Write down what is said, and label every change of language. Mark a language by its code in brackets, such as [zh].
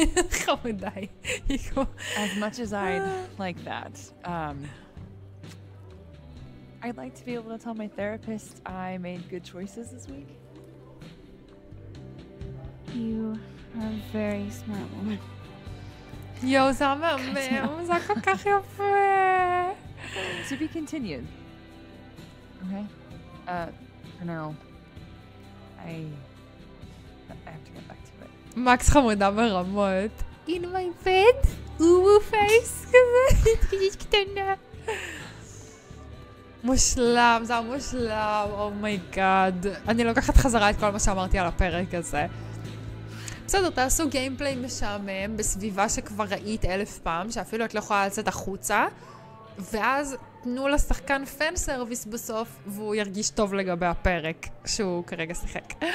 [he] חמודי. [en] As much as I'd like that, I'd like to be able to tell my therapist I made good choices this week. You are a very smart woman. [he] יואו, זה המאמם, זה כל כך יפה. [en] To be continued. Okay? For now, I have to get back to it. [he] מקס חמודה ברמות. [en] In my bed, [he] אובו פייס כזה, תגיש קטנה. מושלם, זה המושלם, אומייגאד. אני לוקחת חזרה את כל מה שאמרתי על הפרק הזה. בסדר, תעשו גיימפליי משעמם בסביבה שכבר ראית 1000 פעם, שאפילו את לא יכולה לצאת החוצה, ואז תנו לשחקן פן סרוויס בסוף, והוא ירגיש טוב לגבי הפרק שהוא כרגע שיחק.